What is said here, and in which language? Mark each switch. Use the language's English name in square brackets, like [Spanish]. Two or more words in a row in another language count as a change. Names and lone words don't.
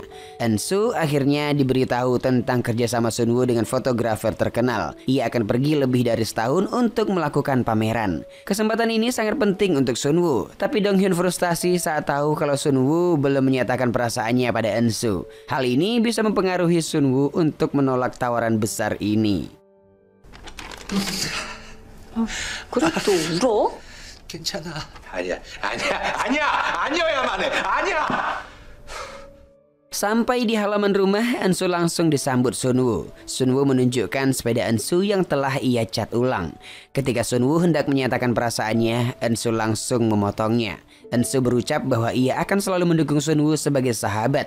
[Indonesian] Ensu akhirnya diberitahu tentang kerjasama Sunwoo dengan fotografer terkenal. Ia akan pergi lebih dari setahun untuk melakukan pameran. Kesempatan ini sangat penting untuk Sunwoo. Tapi Donghyun frustasi saat tahu kalau Sunwoo belum menyatakan perasaannya pada Ensu. Hal ini bisa mempengaruhi Sunwoo untuk menolak tawaran besar ini. [Korean] 그래 또 울어? 괜찮아. 아니야야만 해. 아니야. [Indonesian] Sampai di halaman rumah, Ensu langsung disambut Sunwoo. Sunwoo menunjukkan sepeda Ensu yang telah ia cat ulang. Ketika Sunwoo hendak menyatakan perasaannya, Ensu langsung memotongnya. Ensu berucap bahwa ia akan selalu mendukung Sunwoo sebagai sahabat.